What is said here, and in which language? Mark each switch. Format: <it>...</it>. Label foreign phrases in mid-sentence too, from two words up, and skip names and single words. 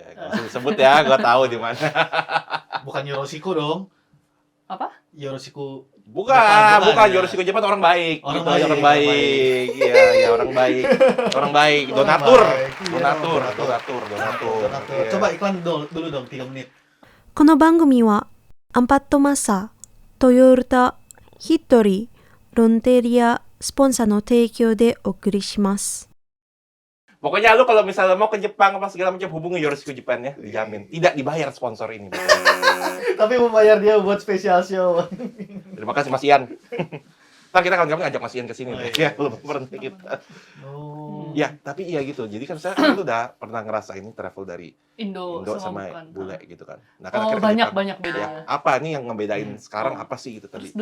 <id>Sebut ya, gua tahu di mana. Bukan Yoroshiku dong. Apa? Yoroshiku. Bukan Yoroshiku Jepang orang baik. Orang Orang baik. baik. Iya, orang baik. Orang baik. Donatur. Iya. Coba iklan dulu dong 3 menit.</id> <ja>この番組はアンパットマッサー、トヨタ、ヒットリー、ロンテリアスポンサーの提供でお送りします。</ja> <id>Pokoknya lu kalau misalnya mau ke Jepang apa segala macam hubungi Yoroshiku Jepang ya, dijamin. Tidak dibayar sponsor ini. Tapi membayar dia buat</id> <en>special show.</en> <id>Terima kasih Mas Ian. Ntar kita kawan-kawan ngajak Mas Ian ke sini. Oh, Ya, belum pernah kita. Ya, tapi iya gitu. Jadi kan saya dulu udah pernah ngerasain travel dari Indo sama bukan. bule gitu kan. Nah, Oh, akhirnya banyak kita- bedanya. Ya, apa nih yang ngebedain sekarang apa sih gitu tadi?</id>